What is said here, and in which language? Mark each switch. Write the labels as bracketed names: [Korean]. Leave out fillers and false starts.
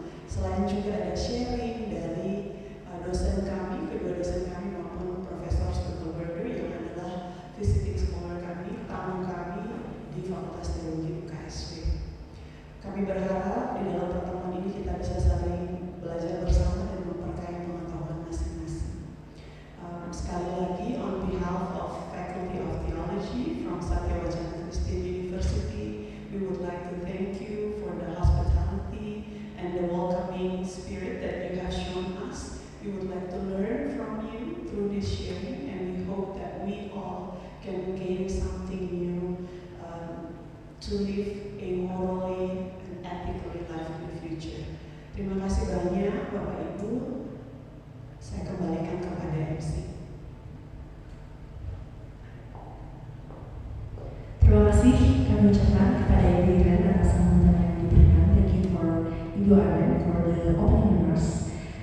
[Indonesian] Selain juga ada sharing dari dosen kami, kedua dosen kami maupun Profesor Stuttelberger yang adalah visiting scholar kami, tamu kami di Fakultas Teologi UKSW. Kami berharap di dalam pertemuan ini kita bisa saling belajar bersama dan memperkaya pengetahuan masing-masing. Sekali lagi, [English] on behalf of Faculty of Theology from Satya Wacana Christian University, we would like to thank you for the hospitality and the welcoming spirit that you have shown us. We would like to learn from you through this sharing, and we hope that we all can gain something new to live a morally and ethically life in the future. [Indonesian] Terima kasih banyak Bapak Ibu. Saya kembalikan kepada MC. Terima kasih kami ucapkan kepada Ibu Iren atas sambutan yang diberikan. [English] Thank you for Ibu Iren for the opening remarks.